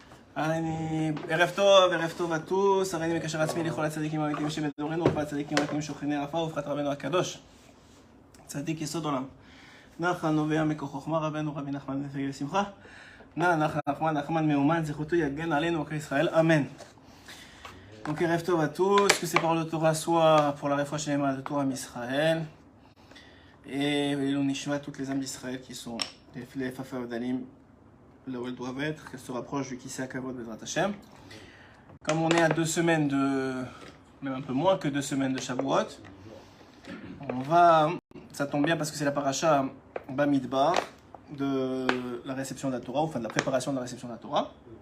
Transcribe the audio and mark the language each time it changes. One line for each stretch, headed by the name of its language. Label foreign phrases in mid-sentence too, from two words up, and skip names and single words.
Hebrew: ערב טוב
French: à tous,
Hebrew: הריני מקשר עצמי לכל הצדיקים האמיתיים שבדורנו, וכל הצדיקים האמיתיים שוכני עפר, ובפרט רבנו הקדוש, צדיק יסוד עולם. נחמן נובע מכוח חוכמה רבנו רבי נחמן ופגיל שמחה. נחמן מאומן, זכותו יגן עלינו כעם ישראל, amen.
French: Donc
Hebrew: ערב טוב
French: à tous, que ces paroles de Torah soient pour la
Hebrew: רפואה שלמה
French: de Torah Israël. Et l'on nishma toutes les âmes d'Israël qui sont les Fafa Odalim, là où elles doivent être, qu'elles se rapprochent du
Hebrew: כסא הכבוד בעזרת השם.
French: Comme on est à 2 semaines même un peu moins que 2 semaines de Shavuot, ça tombe bien parce que c'est la paracha Bamidbar de la réception de la Torah, enfin de la préparation de la réception de la Torah.